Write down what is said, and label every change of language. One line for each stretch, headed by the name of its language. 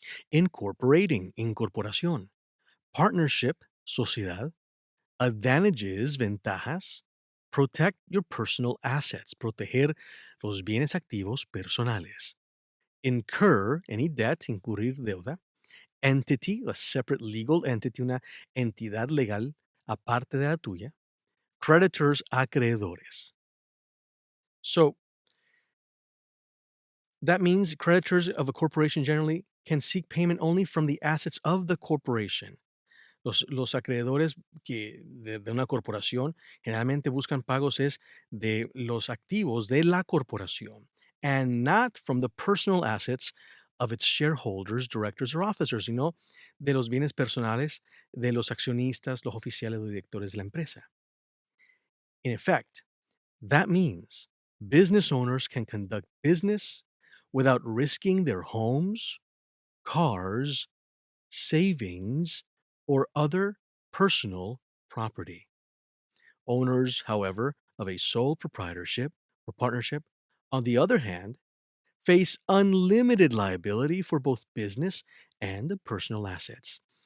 English: incorporating,
Spanish: incorporación,
English: partnership,
Spanish: sociedad,
English: advantages,
Spanish: ventajas,
English: protect your personal assets,
Spanish: proteger los bienes activos personales,
English: incur, any debt,
Spanish: incurrir deuda,
English: entity, a separate legal entity,
Spanish: una entidad legal aparte de la tuya,
English: creditors,
Spanish: acreedores.
English: So that means creditors of a corporation generally can seek payment only from the assets of the corporation.
Spanish: Los acreedores de una corporación generalmente buscan pagos es de los activos de la corporación
English: and not from the personal assets of its shareholders, directors, or officers,
Spanish: sino de los bienes personales de los accionistas, los oficiales o directores de la empresa.
English: In effect, that means business owners can conduct business without risking their homes, cars, savings, or other personal property. Owners, however, of a sole proprietorship or partnership, on the other hand, face unlimited liability for both business and personal assets.